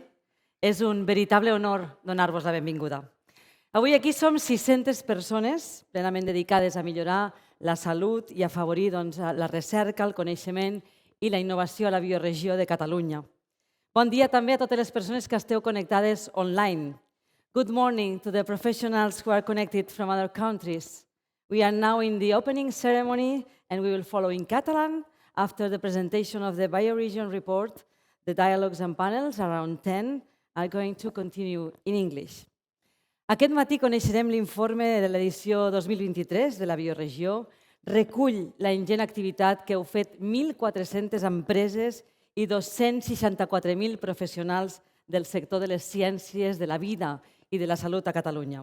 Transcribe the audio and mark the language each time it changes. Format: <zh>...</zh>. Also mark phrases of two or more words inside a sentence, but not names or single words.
<ca>És un veritable honor donar-vos la benvinguda. Avui aquí som 600 persones plenament dedicades a millorar la salut i a afavorir la recerca, el coneixement i la innovació a la bioregió de Catalunya. Bon dia també a totes les persones que esteu connectades online.</ca> <en>Good morning to the professionals who are connected from other countries. We are now in the opening ceremony and we will follow in Catalan. After the presentation of the BioRegion Report, the dialogues and panels, around 10, are going to continue in English.</en> <ca>Aquest matí coneixerem l'informe de l'edició 2023 de la bioregió. Recull la ingent activitat que heu fet 1.400 empreses i 264.000 professionals del sector de les ciències, de la vida i de la salut a Catalunya.</ca>